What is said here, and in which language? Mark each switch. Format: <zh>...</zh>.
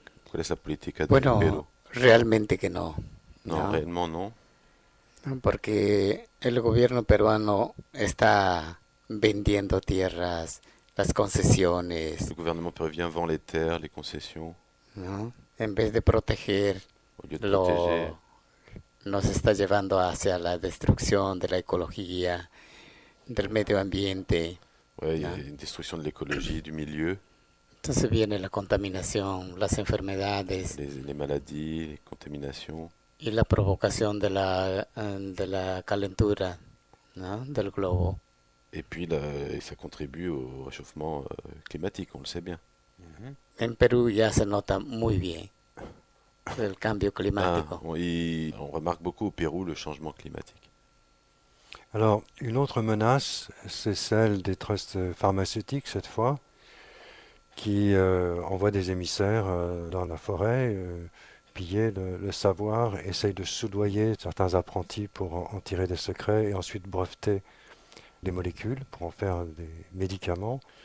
<es>¿Cuál es la política de Perú? Bueno, realmente que no, No, ¿no?</es> <fr>réellement non.</fr> <es>Porque el gobierno peruano está vendiendo tierras, las concesiones,</es> <fr>Le gouvernement péruvien vend les terres, les concessions,</fr> <es>¿no? En vez de proteger,</es> <fr>au lieu de protéger.</fr> <es>nos está llevando hacia la destrucción de la ecología, del medio ambiente.</es> <fr>Ouais, il y a Ah. une destruction de l'écologie, du milieu,</fr> <es>Entonces viene la contaminación, las enfermedades</es> <fr>les maladies, les contaminations.</fr> <es>y la provocación de la calentura, ¿no? Del globo.</es> <fr>Et puis et ça contribue au réchauffement climatique, on le sait bien.</fr> <es>En Perú ya se nota muy bien el cambio Ah, climático.</es> <fr>on remarque beaucoup au Pérou le changement climatique. Alors, une autre menace, c'est celle des trusts pharmaceutiques cette fois, qui envoient des émissaires dans la forêt, piller le savoir, essayent de soudoyer certains apprentis pour en tirer des secrets et ensuite breveter des molécules pour en faire des médicaments.</fr>